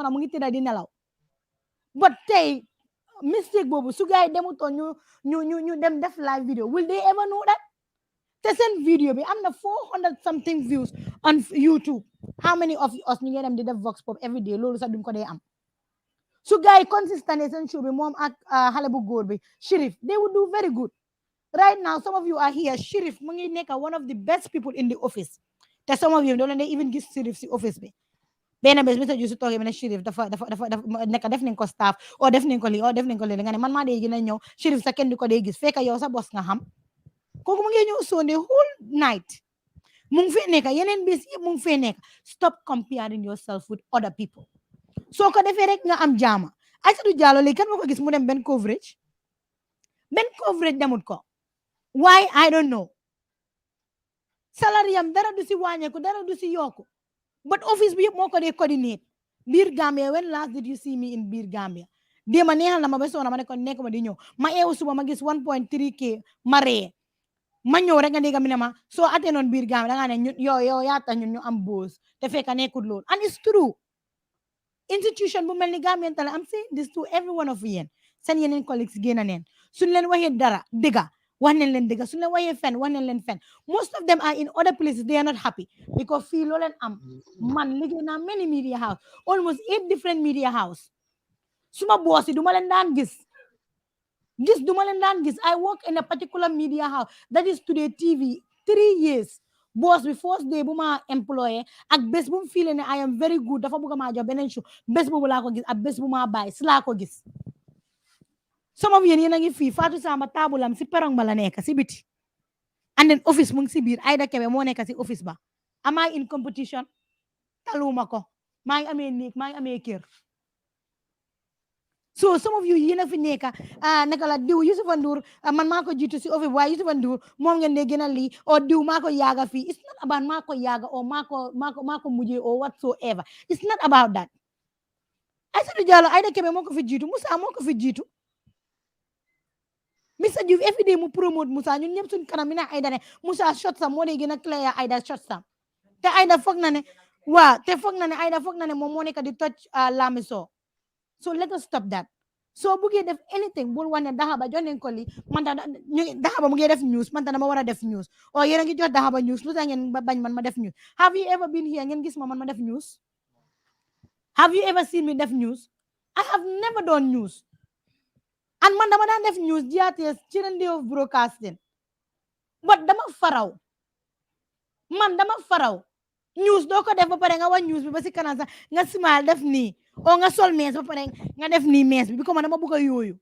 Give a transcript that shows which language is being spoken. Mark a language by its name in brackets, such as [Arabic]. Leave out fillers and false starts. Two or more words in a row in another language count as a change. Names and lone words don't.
[Wolof] mu ngi tëdda di nelaw but tey mistake boobu su gaay demutoon ñu dem def [English] live video will they ever know that [Wolof] te seen video bi am na [English] 400 something views on YouTube how many of us [Wolof] ñu ngi dem di def vox pop [English] every day [Wolof] loolu sax duñ ko dee am su gaay consistent seen show bi moom ak xale bu góor bi Sheriff [English] they would do very good right now some of you are here [Wolof] Sheriff mu ngi nekk [English] one of the best people in the office [Wolof] te [English] some of you [Wolof] doo leen even gis Sheriff si office bi benn bés Mr. Joof su toogee ne Sheriff dafa nekk def nañ ko staff o def nañ ko lii o def nañ ko lii nga ne man maa dee gën a ñëw Sheriff sa kenn di ko dee gis fekk yow sa bos nga xam kooku mu ngi ñëw Sunday whole night mu ngi fee nekk yeneen bés yëpp mu ngi fee nekk [English] stop comparing yourself with other people [Wolof] soo ko defee rek nga am jaama. Aïssatou Diallo léegi kan moo ko gis mu dem benn coverage demut ko. [English] Why? I don't know. [Wolof] Salary am dara du si wàññeeku dara du si yokku, but office bi yëpp moo ko dee coordinate biir Gambia. [English] When last did you see me in biir Gambia? [Wolof] déema neexal na ma ba soona ma ne ko nekk ma di ñëw ma eewu suba ma gis 1.3K ma ree ma ñëw rek nga dégg mi ne ma soo atee noon biir Gambia da nga ne ñun yow yaa tax ñun ñu am boos te fekk nekkul loolu. [English] And it's true. [Wolof] Institution bu mel ni Gambian Talents, [English] I'm saying this to every one of [Wolof] yéen seen yeneen colleagues génn neen suñ leen waxee dara dëgga wax nañ leen dëgga suñ leen waxee fen wax nañ leen fen. [English] Most of them are in other places, they are not happy because [Wolof] fii loo leen am. Man liggéey naa [English] many media house, almost 8 different media house. [Wolof] Suma boss yi duma leen daan gis duma leen daan gis. [English] I work in a particular media house that is Today TV 3 years. [Wolof] Boss bi [English] first day [Wolof] bu ma employé ak bés bu mu feel ne [English] I am very good [Wolof] dafa bëgg maa jox beneen show, bés boobu laa ko gis ak bés bu ma bàyyi si laa ko gis. [English] Some of [Wolof] yéen a ngi fii Fatou Samba taabulam si perong ba la nekk si biti, [English] and then [Wolof] office mu ngi si biir. Aida Kebe moo nekk si office ba. [English] Am I in competition? [Wolof] Taluma ko. Maa ngi amee néeg maa ngi amee kër. [English] So some of you [Wolof] yéen a fi nekk naka la diw Youssoufa Ndour man maa ko jiitu si office waaye Youssoufa Ndour moom ngeen dee gën a lii or diw maa ko yaaga fii. [English] It's not about [Wolof] maa ko yaaga [English] or [Wolof] maa ko mujjee [English] or whatsoever. It's not about that. [Wolof] Aïssatou Diallo Aida Kebe moo ko fi jiitu, Musa moo ko fi jiitu. Mr. Joof [English] every day [Wolof] mu promote Musa ñun ñëpp suñ kanam mi ne Aida ne Musa shot sam moo dee gën a clear Aida shot sam te Aida foog na ne Aida foog na ne moom moo nekk di toj Lamiso. [English] So let us stop that. [Wolof] So buggee def anything bul wane Dahaba jox nañ ko lii man Dahaba mu ngi def news man dama war a def news or yéen a ngi jox Dahaba news lu tax ngeen bañ man ma def news. [English] Have you ever been here [Wolof] ngeen gis ma man ma def news? [English] Have you ever seen me def news? I have never done news. [Wolof] And man dama daan def news GRTS Children Day of Broadcasting, but dama faraw news doo ko def ba pare nga wax news bi ba si kanam sax nga smile def nii o nga sol mees ba pare nga def nii mees bi because man dama bëgg a yooyu.